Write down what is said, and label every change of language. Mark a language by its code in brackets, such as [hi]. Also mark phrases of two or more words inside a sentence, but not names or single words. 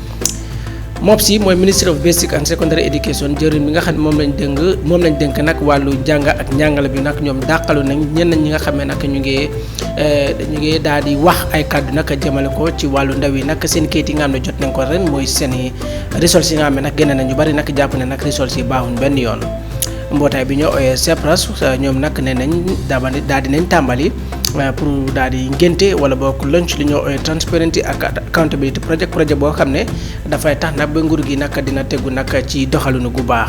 [wo] MOPSI mooy Ministry of Basic and Secondary Education jëriñ bi nga xam ne moom lañ dénk nag wàllu jàng ak njàngale bi nag ñoom dàqalu nañ ñenn ñi nga xam ne nag ñu ngi daal di wax ay kàddu nag jëmale ko ci wàllu ndaw yi nag seen kayit yi nga xam ne jot nañ ko ren mooy seen i results yi nga xam ne nag génne nañ ñu bari nag jàpp ne nag results yi baaxuñ benn yoon mbootaay bi ñoo ooyee CEPRAS ñoom nag nee nañ daal di nañ tàmbali pour daal di ngénte wala boog launch li ñoo ooyee transparency ak accountability projet boo xam ne dafay tax nag ba nguur gi nag dina tegu nag ci doxalinu gu baax.